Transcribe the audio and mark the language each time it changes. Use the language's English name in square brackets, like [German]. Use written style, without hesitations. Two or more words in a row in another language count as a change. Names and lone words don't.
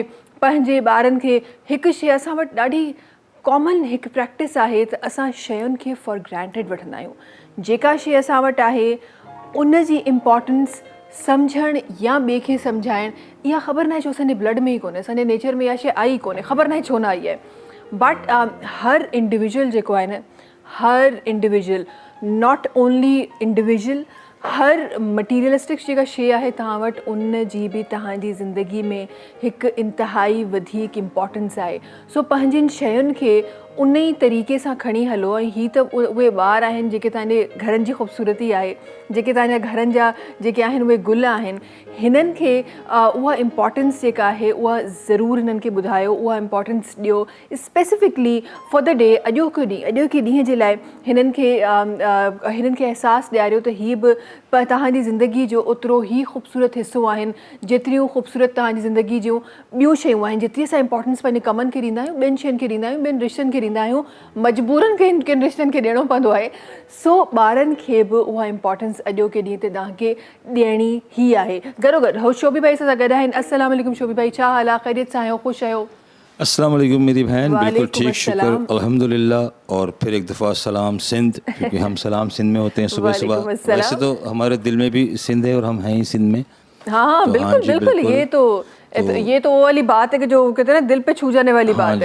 [Sindhi] पंहिंजे ॿारनि खे हिकु शइ असां वटि ॾाढी कॉमन हिकु प्रैक्टिस आहे त असां शयुनि खे [English] for granted [Sindhi] वठंदा आहियूं। जेका शइ असां वटि आहे उन जी इम्पॉर्टेंस सम्झणु या ॿिए खे सम्झाइणु, इहा ख़बर न आहे छो असांजे ब्लड में ई कोन्हे, असांजे नेचर में इहा शइ आई कोन्हे, ख़बर न आहे छो न आई आहे, बट हर इंडिविजुअल जेको आहे न, हर इंडिविजुअल, [English] not only individual, [Sindhi] हर मटीरियलिस्टिक जेका शइ आहे तव्हां वटि उन जी बि तव्हांजी ज़िंदगी में हिकु इंतिहाई वधीक इम्पॉर्टेंस आहे। सो पंहिंजिन शयुनि खे उन ई तरीक़े सां खणी हलो, ऐं हीअ त उहे ॿार आहिनि जेके तव्हांजे घरनि जी ख़ूबसूरती आहे, जेके तव्हांजा घरनि जा जेके आहिनि उहे गुल आहिनि, हिननि खे उहा इम्पॉर्टेंस जेका आहे उहा ज़रूरु हिननि खे ॿुधायो, उहा इम्पॉर्टेंस ॾियो [English] specifically for the day, [Sindhi] अॼोके ॾींहं जे लाइ हिननि खे अहसासु ॾियारियो त हीअ बि तव्हांजी ज़िंदगी जो ओतिरो ई ख़ूबसूरत हिसो आहिनि जेतिरियूं ख़ूबसूरत तव्हांजी ज़िंदगी जूं ॿियूं शयूं आहिनि। जेतिरी असां इम्पॉर्टेंस पंहिंजे कमनि खे ॾींदा आहियूं, ॿियनि शयुनि खे ॾींदा आहियूं, ॿियनि रिश्तनि खे ॾींदा आहियूं, मजबूरनि खे किन रिश्तनि खे ॾियणो पवंदो आहे। सो ॿारनि खे बि उहा इम्पॉर्टेंस अॼोके ॾींहं ते तव्हांखे ॾियणी ई आहे। गॾोगॾु हो शोभी भाई सां गॾु आहिनि। [Arabic] السلام عليكم [Sindhi] शोभी भाई, छा हाल आहे, ख़ैरियत सां आहियो, ख़ुशि आहियो? [Arabic] السلام عليكم [Urdu] میری بہن، بالکل ٹھیک، شکر الحمدللہ. اور پھر ایک دفعہ سلام سندھ، کیونکہ ہم سلام سندھ میں ہوتے ہیں صبح صبح. ویسے تو ہمارے دل میں بھی سندھ ہے اور ہم ہیں ہی سندھ میں. ہاں, تو بالکل بالکل، یہ تو یہ تو وہ والی بات ہے کہ جو کہتے ہیں نا دل پہ چھو جانے والی ہاں بات